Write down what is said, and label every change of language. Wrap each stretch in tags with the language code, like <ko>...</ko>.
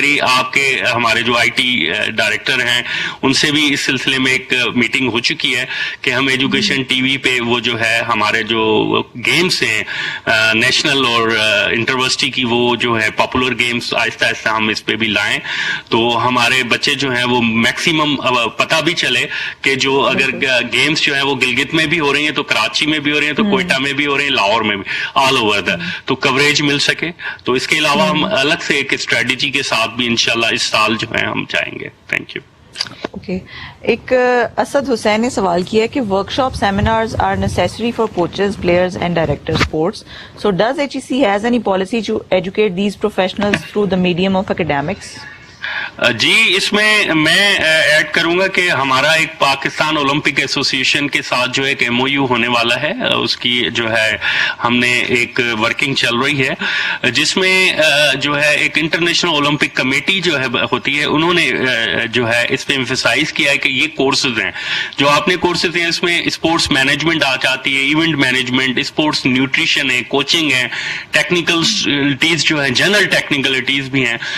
<ur>آپ کے ہمارے جو IT ڈائریکٹر ہیں ان سے بھی اس سلسلے میں ایک میٹنگ ہو چکی ہے کہ ہم ایجوکیشن ٹی وی پہ وہ جو ہے ہمارے جو گیمز ہیں نیشنل اور انٹرورسٹی کی وہ جو ہے پاپولر گیمز آہستہ آہستہ ہم اس پہ بھی لائیں, تو ہمارے بچے جو ہیں وہ میکسیمم پتہ بھی چلے کہ جو اگر گیمز جو ہیں وہ گلگت میں بھی ہو رہی ہیں تو کراچی میں بھی ہو رہی ہیں تو کوئٹہ میں بھی ہو رہی ہیں, لاہور میں بھی, آل اوور دا, تو کوریج مل سکے. تو اس کے علاوہ ہم الگ سے ایک اسٹریٹجی کے ساتھ بھی انشاءاللہ اس سال جو ہے ہم جائیں گے.</ur> <en>Thank you. Okay,</en> <ur>ایک اسد حسین نے سوال کیا کہ</ur> <en>Workshop seminars are necessary for coaches, players and director sports. So does HEC has any policy to educate these professionals through the medium of academics?</en> <ur>جی, اس میں ایڈ کروں گا کہ ہمارا ایک پاکستان اولمپک ایسوسی ایشن کے ساتھ جو ایک MOU ہونے والا ہے, اس کی جو ہے ہم نے ایک ورکنگ چل رہی ہے جس میں جو ہے ایک انٹرنیشنل اولمپک کمیٹی جو ہے ہوتی ہے, انہوں نے جو ہے اس پہ ایمفیسائز کیا ہے کہ یہ کورسز ہیں جو آپ نے کورسز ہیں اس میں اسپورٹس مینجمنٹ آ جاتی ہے, ایونٹ مینجمنٹ, اسپورٹس نیوٹریشن ہے, کوچنگ ہے, ٹیکنیکلٹیز جو ہے جنرل ٹیکنیکلٹیز بھی ہیں.</ur>